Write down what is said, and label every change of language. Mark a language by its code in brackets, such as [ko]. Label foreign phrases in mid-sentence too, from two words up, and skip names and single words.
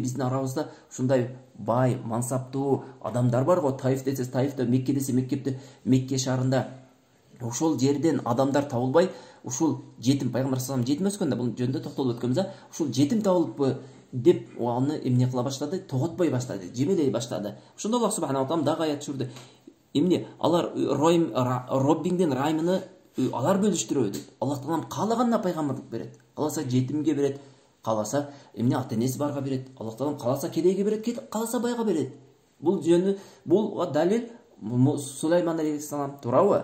[ky] Биздин арабызда ушундай бай, мансаптуу адамдар бар го. Таиф десес Таифте, Мекке десе Меккепте, Мекке шаарында ошол жерден адамдар табылбай, ушул жетим, пайгамбар салам жетим өскөндө, бул жөнүндө токтолуп өткөнбүз, ушул жетим табылыппы деп аны эмне кыла баштады? Тоготпой баштады, жемелей баштады. Ошондо Аллах [ar] سبحانه وتعالى [ky] дагы аят түшүрдү. Эмне? Алар Роббиңдин райымын алар бөлүштүрөбү деп. Аллах таалам каалаганына пайгамбарлык берет. Кааласа жетимге берет, кааласа эмне ата-энеси барга берет. Аллах таалам кааласа кедейге берет, кааласа байга берет. Бул жөнү, бул далил Сулайман алейхиссалам, туурабы?